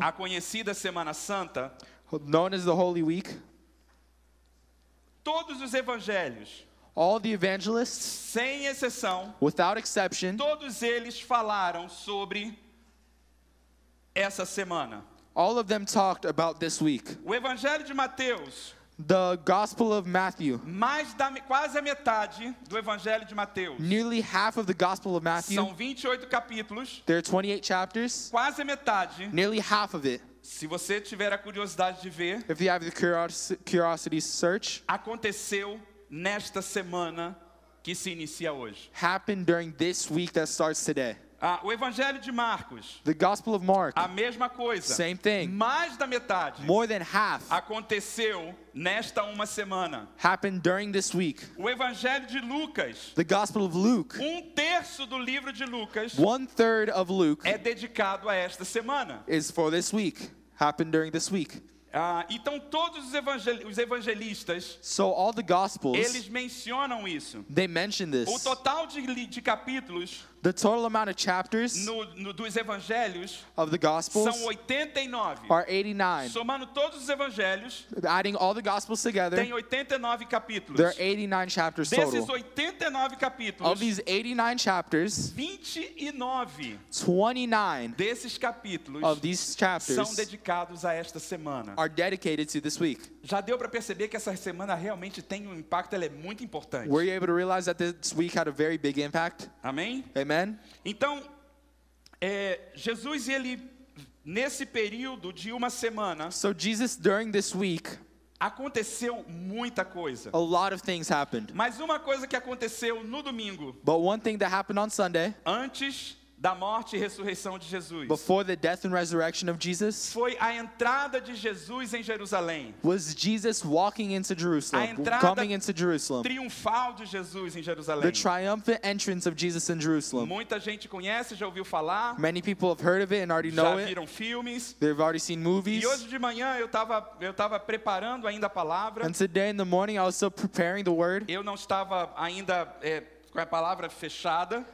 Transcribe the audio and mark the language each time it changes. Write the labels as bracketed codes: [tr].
[pt] a conhecida Semana Santa, [en] known as the Holy Week, [pt] todos os evangelhos, [en] all the evangelists, [pt] sem exceção, [en] without exception, [pt] todos eles falaram sobre essa semana. [en] all of them talked about this week. [pt] O Evangelho de Mateus, [en] The Gospel of Matthew, [pt] quase a metade do Evangelho de Mateus. [en] nearly half of the Gospel of Matthew, [pt] São 28 capítulos, [en] there are 28 chapters, [pt] quase a metade. [en] nearly half of it, [pt] Se você tiver a curiosidade de ver, [en] if you have the curiosity to search, [pt] aconteceu nesta semana que se inicia hoje. [en] happened during this week that starts today. [pt] O Evangelho de Marcos, [en] The Gospel of Mark, [pt] a mesma coisa. [en] same thing. [pt] Mais da metade [en] More than half [pt] aconteceu nesta uma semana. [en] happened during this week. [pt] O Evangelho de Lucas, [en] The Gospel of Luke, [pt] 1/3 do livro de Lucas [en] 1/3 of Luke [pt] é dedicado a esta semana. [en] is for this week. Happened during this week. [pt] Então todos os evangelistas, [en] So all the Gospels, [pt] eles mencionam isso. [en] they mention [pt] O [en] this. [pt] total de capítulos [en] The total amount of chapters [pt] dos evangelhos [en] of the Gospels [pt] são 89. [en] are 89. [pt] Somando todos os evangelhos, [en] Adding all the Gospels together, [pt] tem 89 capítulos. [en] there are 89 chapters [pt] Desses [en] total. [pt] 89 capítulos, [en] Of these 89 chapters, [pt] 29 [en] 29 [pt] desses capítulos [en] of these [pt] são [en] chapters [pt] dedicados a esta semana. [en] are dedicated to this week. [pt] Já deu para perceber que essa semana realmente tem um impacto, ela é muito importante. [en] Were you able to realize that this week had a very big impact? [pt] Amém? [en] Amen? [pt] Então, Jesus, ele, nesse período de uma semana, [en] So Jesus, during this week, [pt] aconteceu muita coisa. [en] a lot of things happened. [pt] Mas uma coisa que aconteceu no domingo, [en] But one thing that happened on Sunday, [pt] antes da morte e ressurreição de Jesus, [en] before the death and resurrection of Jesus, [pt] foi a entrada de Jesus em Jerusalém. [en] was Jesus walking into [pt] A [en] Jerusalem, [pt] entrada [en] coming into Jerusalem. [pt] Triunfal de Jesus em [en] The [pt] Jerusalém. [en] triumphant entrance of Jesus in Jerusalem. [pt] Muita gente conhece, já ouviu falar, [en] Many people have heard of it and already [pt] já [en] know it. [pt] viram filmes. [en] They've already seen movies. [pt] E hoje de manhã eu estava preparando ainda a palavra. [en] And today in the morning, I was still preparing the word. [pt] Eu não estava ainda com a palavra fechada.